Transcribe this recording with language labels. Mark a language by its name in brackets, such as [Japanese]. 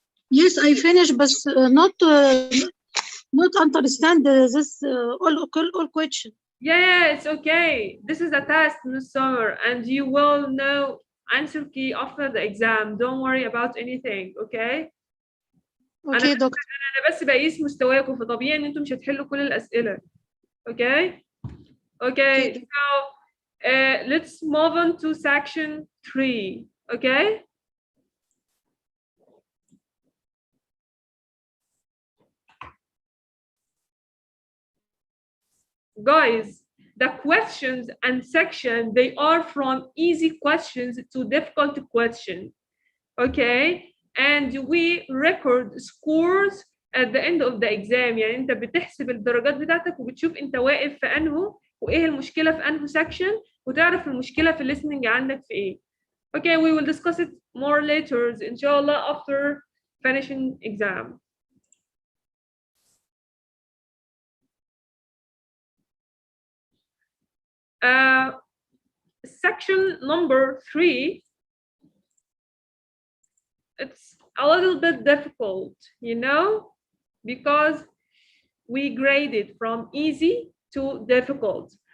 [English] Yes, I finished, but not understand this all question. Yeah, it's okay. This is a test, Miss Summer, and you will know answer key after the exam. Don't worry about anything, okay? Okay, doctor. [Arabic] أنا بس بقيس مستواكم، فطبيعي إن أنتم مش هتحلوا كل الأسئلة. [English] Okay? Okay, so let's move on to section 3, okay? Guys, the questions and section, they are from easy questions to difficult questions, okay? And we record scores at the end of the exam. [Arabic] يعني انت بتحسب الدرجات بتاعتك وبتشوف انت واقف في انه وايه المشكله في انه section وتعرف المشكله في listening عندك في ايه. [English] Okay, we will discuss it more later inshallah after finishing exam. Section number 3, it's a little bit difficult, you know, because we graded from easy to difficult.